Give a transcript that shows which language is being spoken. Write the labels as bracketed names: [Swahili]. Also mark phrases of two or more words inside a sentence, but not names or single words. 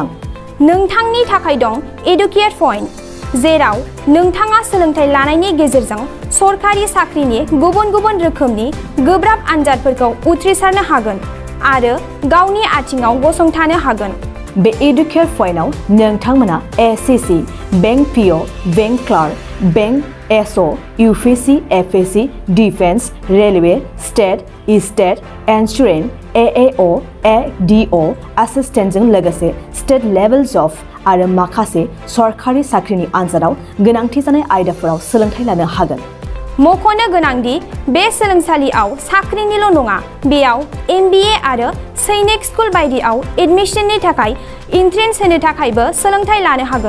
[Bodo] नोंथांनि थाखाय दं एडुकेट पॉइंट, जेराव नोंथाङा सोलोंथाइ लानायनि गेजेरजों सरकारि साख्रिनि गुबुन गुबुन रोखोमनि गोब्राब आनजादफोरखौ उथ्रिसारनो हागोन आरो गावनि आथिङाव गसंथानो हागोन। बे एडुकेट पॉइन्टआव नोंथांमोना एसएससी, बैंक पीओ, बैंक क्लार्क, बैंक एसओ, यूपीएससी, एफएससी, डिफेंस, रेलवे, स्टेट इन्सुरेन्स, एएओ, एडीओ एसिस्टेन्टजों लोगोसे [English] state level job [Bodo] आरो माखासे सरकारि साख्रिनि आनजादाव गोनांथि जानाय आयदाफोराव सोलोंथाइ लानो हागोन। मख'नो गोनांदि बे सोलोंसालियाव साख्रिनिल' नङा, बेयाव MBA आरो सैनिक स्कुल बायदियाव एडमिशननि थाखाय एन्ट्रेन्स होनो थाखायबो सोलोंथाइ लानो हागोन।